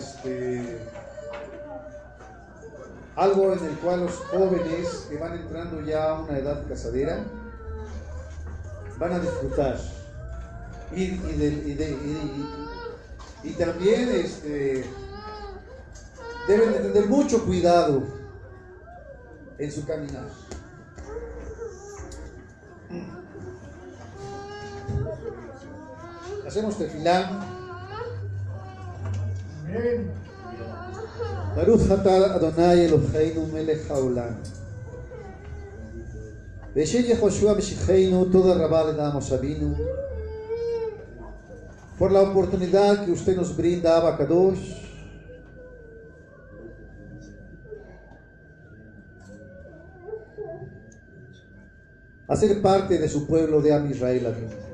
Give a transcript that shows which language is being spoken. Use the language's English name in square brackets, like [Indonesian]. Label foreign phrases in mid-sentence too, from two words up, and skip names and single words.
[Spanish] algo en el cual los jóvenes que van entrando ya a una edad casadera van a disfrutar y también deben de tener mucho cuidado en su caminar. Hacemos tefilá. [Hebrew] ברוך אתה אדוני אלוהינו מלך העולם. בשם יהושע משיחנו תודה רבה [Spanish] le damos a Avinu por la oportunidad que usted nos brinda, [Hebrew] אבא קדוש, [Spanish] a ser parte de su pueblo de [Hebrew] עם ישראל אבינו.